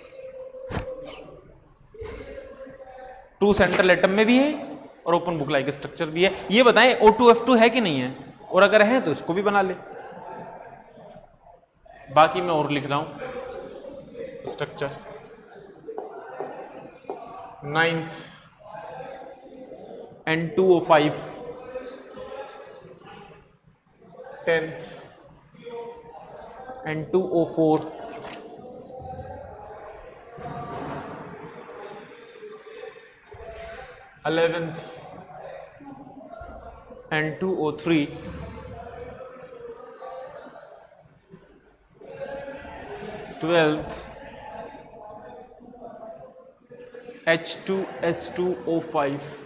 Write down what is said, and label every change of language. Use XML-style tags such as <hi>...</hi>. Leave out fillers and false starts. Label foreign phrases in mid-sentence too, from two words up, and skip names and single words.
<hi>2</hi> <en>central atom</en> <hi>में भी है और</hi> <en>open book like structure</en> <hi>भी है। ये बताएं O2F2 है कि नहीं है, और अगर है तो इसको भी बना ले। बाकी मैं और लिख रहा हूं स्ट्रक्चर। 9th N2O5, 10th N2O4, 11th N2O3, 12th H2S2O5,</hi>